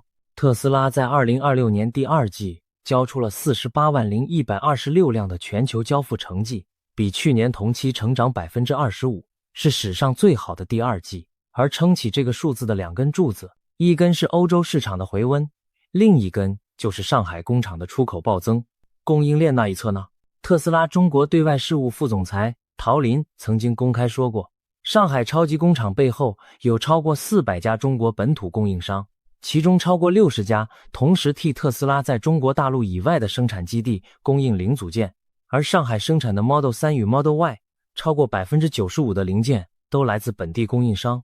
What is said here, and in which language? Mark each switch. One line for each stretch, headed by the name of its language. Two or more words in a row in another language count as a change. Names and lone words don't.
Chinese: 特斯拉在2026年第二季交出了 480,126 輛的全球交付成績，比去年同期成長 25%， 是史上最好的第二季。而撑起这個數字的兩根柱子，一根是歐洲市場的回溫，另一根就是上海工廠的出口暴增。供應鏈那一側呢？特斯拉中國对外事務副總裁陶林曾經公開說過，上海超級工厂背後有超過400家中國本土供應商，其中超過60家同時替特斯拉在中國大陸以外的生產基地供應零組件，而上海生產的 Model 3與 Model Y 超過 95% 的零件都來自本地供應商。